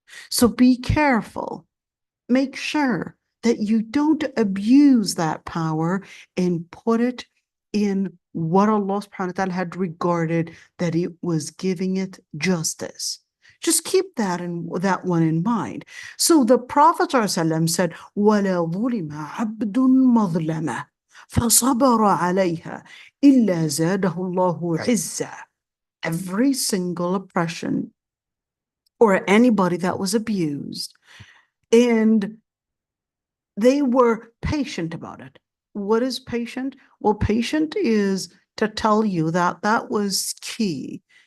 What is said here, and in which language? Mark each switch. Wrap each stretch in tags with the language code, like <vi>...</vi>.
<en>So be careful. Make sure that you don't abuse that power and put it in what Allah subhanahu wa ta'ala had regarded that it was giving it justice. Just keep that one in mind. So the Prophet ﷺ said,</en> <ar>وَلَا ظُلِمَ عَبْدٌ مَظْلَمَةً فَصَبَرَ عَلَيْهَا إِلَّا زَادَهُ اللَّهُ عِزًّا.</ar> <en>Every single oppression or anybody that was abused, and they were patient about it. What is patient? Well, patient is to tell you that that was key.</en>